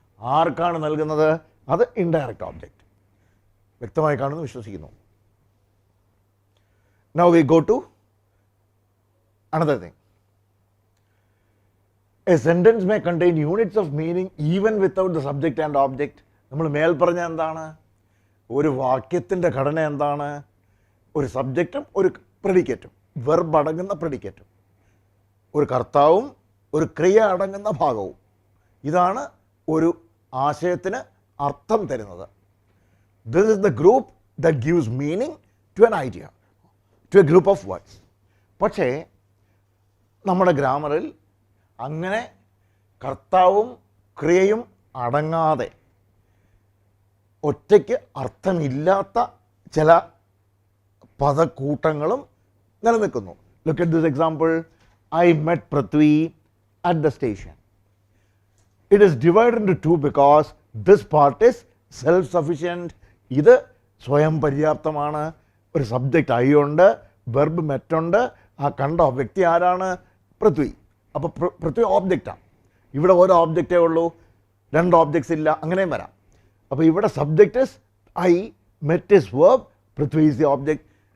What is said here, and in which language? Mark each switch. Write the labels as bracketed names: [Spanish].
[Malayalam] ആർക്കാണ് നൽകുന്നത്? അത് ഇൻഡയറക്റ്റ് ഓബ്ജക്റ്റ്. വ്യക്തമായി കാണുന്നു വിശ്വസിക്കുന്നു. [English] Now we go to another thing. A sentence may contain units of meaning even without the subject and object. [Malayalam] നമ്മൾ മേൽ പറഞ്ഞ എന്താണ്? ഒരു വാക്യത്തിൻ്റെ ഘടന എന്താണ്? ഒരു സബ്ജക്റ്റും ഒരു പ്രെഡിക്കേറ്റും, വെർബ് അടങ്ങുന്ന പ്രെഡിക്കേറ്റും, ഒരു കർത്താവും ഒരു ക്രിയ അടങ്ങുന്ന ഭാഗവും. ഇതാണ് ഒരു ആശയത്തിന് അർത്ഥം തരുന്നത്. [English] This is the group that gives meaning to an idea, to a group of words. [Malayalam] പക്ഷേ നമ്മുടെ ഗ്രാമറിൽ അങ്ങനെ കർത്താവും ക്രിയയും അടങ്ങാതെ ഒറ്റയ്ക്ക് അർത്ഥമില്ലാത്ത ചില പദക്കൂട്ടങ്ങളും നിലനിൽക്കുന്നു. [English] Look at this example. I met Prithvi at the station. It is divided into two because this part is self-sufficient. [Malayalam] ഇത് സ്വയം പര്യാപ്തമാണ്. ഒരു സബ്ജക്റ്റ് ഐ ഉണ്ട്, വെർബ് മെറ്റുണ്ട്. ആ കണ്ട വ്യക്തി ആരാണ്? പൃഥ്വി. അപ്പോൾ പൃഥ്വി ഓബ്ജക്റ്റാണ്. ഇവിടെ ഒരു ഓബ്ജക്റ്റേ ഉള്ളൂ, രണ്ട് ഓബ്ജക്ട്സ് ഇല്ല, അങ്ങനെയും വരാം. അപ്പോൾ ഇവിടെ [English] Subject is I, met is verb, Prithvi is the object.